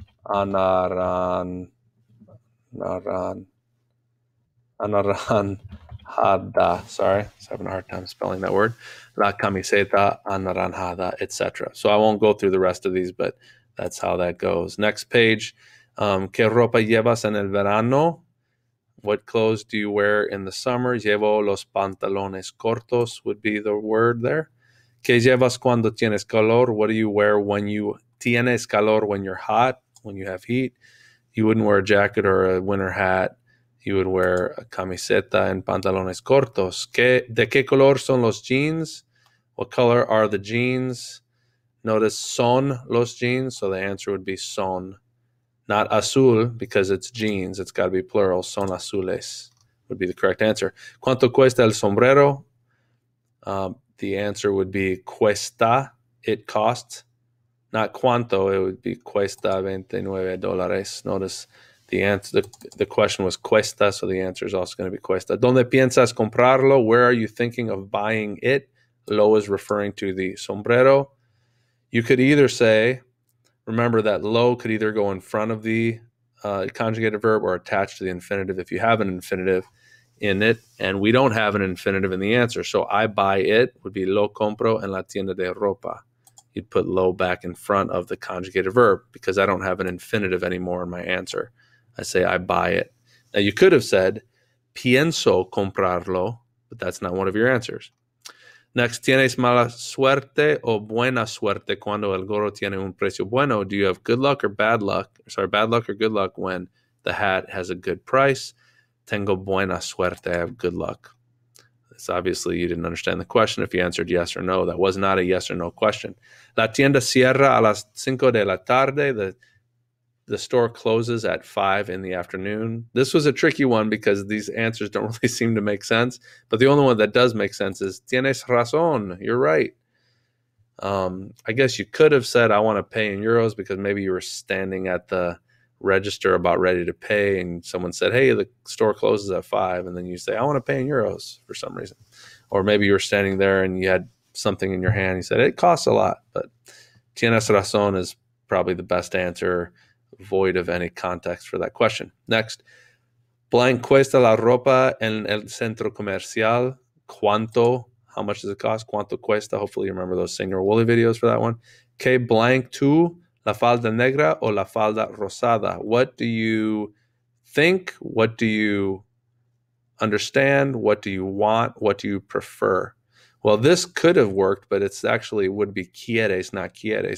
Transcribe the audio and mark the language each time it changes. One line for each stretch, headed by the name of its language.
Spanish: Anaranjada.
English: Sorry, I was having a hard time spelling that word.
Spanish: La camiseta anaranjada,
English: etc. So I won't go through the rest of these, but that's how that goes. Next page.
Spanish: ¿Qué ropa llevas en el verano?
English: What clothes do you wear in the summer?
Spanish: Llevo los pantalones cortos
English: would be the word there.
Spanish: ¿Qué llevas cuando tienes calor?
English: What do you wear when you
Spanish: tienes calor,
English: when you're hot, when you have heat? You wouldn't wear a jacket or a winter hat. You would wear a camiseta and
Spanish: pantalones cortos. ¿De qué color son los jeans?
English: What color are the jeans? Notice
Spanish: son los jeans,
English: so the answer would be son. Not azul, because it's jeans. It's got to be plural.
Spanish: Son azules
English: would be the correct answer.
Spanish: ¿Cuánto cuesta el sombrero?
English: The answer would be cuesta. It costs. Not cuánto. It would be cuesta $29. Notice the answer. The question was cuesta, so the answer is also going to be cuesta.
Spanish: ¿Dónde piensas comprarlo?
English: Where are you thinking of buying it? Lo is referring to the sombrero. You could either say, remember that lo could either go in front of the conjugated verb or attached to the infinitive if you have an infinitive in it, and we don't have an infinitive in the answer. So I buy it would be
Spanish: lo compro en la tienda de ropa.
English: You'd put lo back in front of the conjugated verb because I don't have an infinitive anymore in my answer. I say I buy it. Now you could have said
Spanish: pienso comprarlo,
English: but that's not one of your answers.
Spanish: Next, ¿tienes mala suerte o buena suerte cuando el gorro tiene un precio bueno?
English: Do you have good luck or bad luck? Bad luck or good luck when the hat has a good price?
Spanish: Tengo buena suerte.
English: I have good luck. It's obviously you didn't understand the question if you answered yes or no. That was not a yes or no question.
Spanish: La tienda cierra a las 5 de la tarde.
English: The store closes at 5 in the afternoon. This was a tricky one because these answers don't really seem to make sense. But the only one that does make sense is
Spanish: tienes razón.
English: You're right. I guess you could have said, I want to pay in euros, because maybe you were standing at the register about ready to pay and someone said, hey, the store closes at 5. And then you say, I want to pay in euros for some reason. Or maybe you were standing there and you had something in your hand. You said, it costs a lot. But
Spanish: tienes razón
English: is probably the best answer, void of any context for that question.
Spanish: Next, blank cuesta la ropa en el centro comercial.
English: ¿Cuánto? How much does it cost?
Spanish: ¿Cuánto cuesta?
English: Hopefully you remember those Señor Woolley videos for that one.
Spanish: ¿Qué blank tú? La falda negra o la falda rosada?
English: What do you think? What do you understand? What do you want? What do you prefer? Well, this could have worked, but it's actually would be quieres, not quieres.